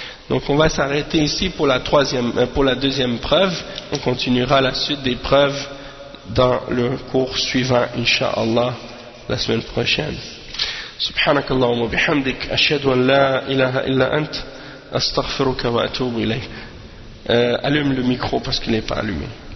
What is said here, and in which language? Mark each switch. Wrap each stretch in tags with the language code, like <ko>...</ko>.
<fr>Donc on va s'arrêter ici pour la deuxième preuve. On continuera la suite des preuves dans le cours suivant, Inch'Allah, la semaine prochaine.</fr> <ar>سبحانك اللهم وبحمدك أشهد أن لا إله إلا أنت أستغفرك وأتوب إليك.</ar> <fr>Allume le micro parce qu'il n'est pas allumé.</fr>